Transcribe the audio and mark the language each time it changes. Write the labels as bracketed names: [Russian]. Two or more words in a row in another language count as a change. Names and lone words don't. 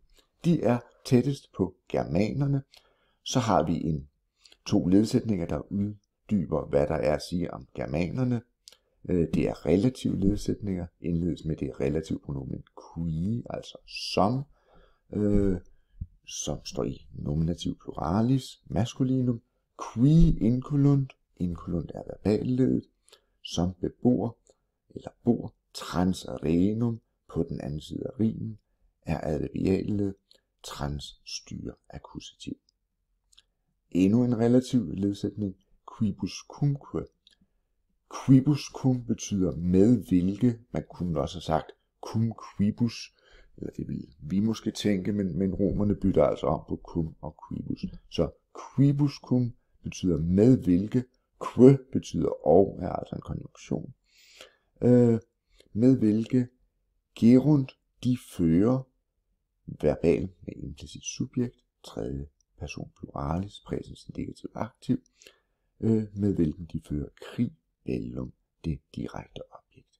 [Danish] De er tættest på germanerne. Så har vi to ledsætninger, der uddyber, hvad der er at sige om germanerne. Det er relative ledsætninger, indledes med det relative pronomen qui, altså som står i nominativ pluralis, maskulinum. [Latin] Qui incolunt, incolunt [Danish] er verballedet, som bebor eller bor, [Latin] trans renum [Danish] på den anden side af rimen, er adverbialled, trans styrer akkusativ. Endnu en relativ ledsætning, quibuscumque. Quibuscum betyder med hvilke, man kunne også have sagt [Latin] cum quibus, [Danish] eller det vil vi måske tænke, men romerne bytter altså om på cum og quibus. Så quibuscum betyder med hvilke, que betyder og, er altså en konjunktion. Med hvilke, gerunt, de fører, verbal med implicit subjekt, tredje person pluralis, præsens indikativ aktiv, med hvilken de fører krig, bellum, det direkte objekt.